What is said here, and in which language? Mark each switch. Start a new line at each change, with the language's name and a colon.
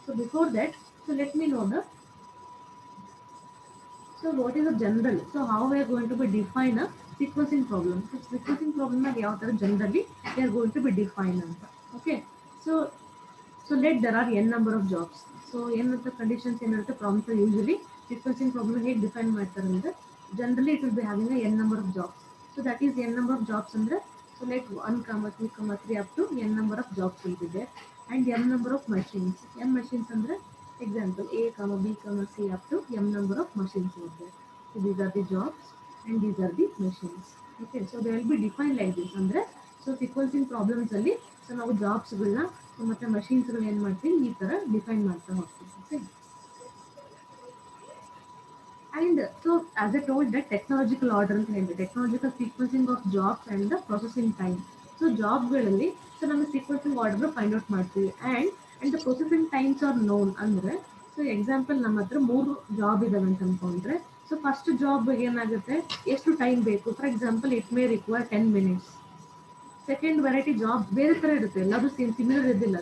English: So before that so let me know the so what is a general, so how we are going to be define a sequencing problem. So sequencing ಪ್ರಾಬ್ಲಮ್ನಾಗ
Kannada: ಯಾವ ಥರ
English: Generally we are going to be define ಅಂತ. Okay, so let there are n number of jobs.
Kannada: So ಏನಂತ conditions ಏನಿರುತ್ತೆ problems usually sequencing problem ಹೇಗೆ define ಮಾಡ್ತಾರೆ ಅಂದರೆ generally
English: It will be having n number of jobs. So that is n number of jobs ಅಂದರೆ so let 1, 2, 3 up to n number of jobs will be there, and m number of machines. M machines andre example A, B, C up to m number of machines will be there. So these are the jobs and these are the machines. Okay, so they will be defined like this.
Kannada: Andre so sequencing problems alli so ನಾವು jobs ಗಳನ್ನ so ಮತ್ತೆ machines ಗಳು ಏನು ಮಾಡ್ತೀವಿ ಈ ತರ define ಮಾಡ್ತಾ ಹೋಗ್ತೀವಿ.
English: Okay, and so as I told that technological order
Kannada: ಅಂತ ಹೇಳಿದೆ,
English: technological sequencing of jobs and the processing time.
Kannada: So ಜಾಬ್ಗಳಲ್ಲಿ so ನಮಗೆ ಸೀಕ್ವೆನ್ಸಿಂಗ್ ಆರ್ಡರ್ ಫೈಂಡ್ ಔಟ್ ಮಾಡ್ತೀವಿ
English: And the processing times are known.
Kannada: ಅಂದರೆ ಸೊ ಎಕ್ಸಾಂಪಲ್ ನಮ್ಮ ಹತ್ರ 3 job ಇದಾವೆ ಅಂತ ಅಂದ್ಕೊಂಡ್ರೆ ಸೊ ಫಸ್ಟ್ ಜಾಬ್ಗೆ ಏನಾಗುತ್ತೆ, ಎಷ್ಟು ಟೈಮ್ ಬೇಕು.
English: For example it may require 10 minutes.
Kannada: Second variety job ಬೇರೆ ಥರ ಇರುತ್ತೆ, ಎಲ್ಲರೂ ಸಿಮಿಲರ್ ಇದ್ದಿಲ್ಲ.